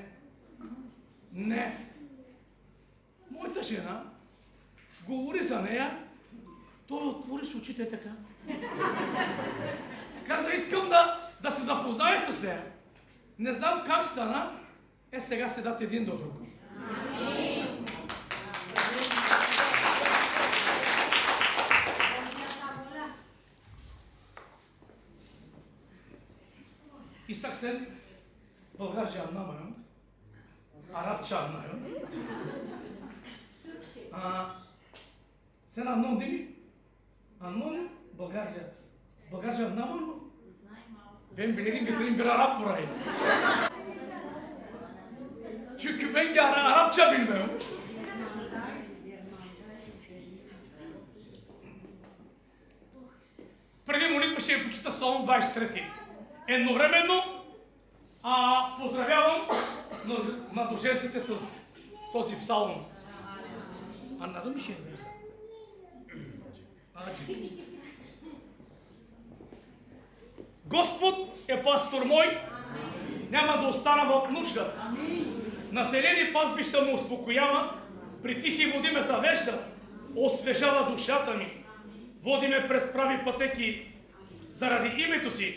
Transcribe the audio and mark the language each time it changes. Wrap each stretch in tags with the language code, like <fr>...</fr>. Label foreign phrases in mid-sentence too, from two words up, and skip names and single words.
<bg>Не. Моята жена говори за нея. Той отвори с очите така. Каза: искам да се запознае с нея. Не знам как стана. Сега седат един до друг.</bg> <tr>İshak sen Bulgarca anlamıyorsun. Arapça anlıyorsun. Sen anlıyorsun değil mi? Anlıyorsun Bulgarca. Bulgarca anlamıyor musun? Ben bilirim getireyim bir Arap burayı. Çünkü ben de Arapça bilmiyorum.</tr> <bg>Преди молитва ще я почита Псалом 23. Едновременно поздравявам младоженците с този псалом.</bg> <tr>Anladın mı şimdi?</tr> <bg>Господ е пастор мой, няма да остана в нужда. Населени пазбища ме успокоява, при тихи води ме завежда, освежава душата ми, води ме през прави пътеки заради името си.</bg>